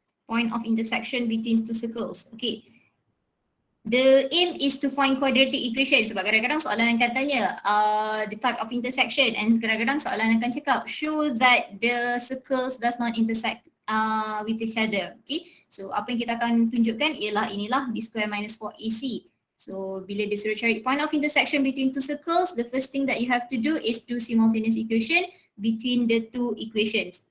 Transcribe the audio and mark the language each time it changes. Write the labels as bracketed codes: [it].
[en] Point of intersection between two circles. Okay, the aim is to find quadratic equation, [ms] sebab kadang-kadang soalan akan tanya [en] the type of intersection, and [ms] kadang-kadang soalan akan cakap [en] show that the circles does not intersect with each other. [ms] Okay, so apa yang kita akan tunjukkan ialah inilah b square minus 4ac. [en] So [ms] bila disuruh cari [en] point of intersection between two circles, the first thing that you have to do is do simultaneous equation between the two equations.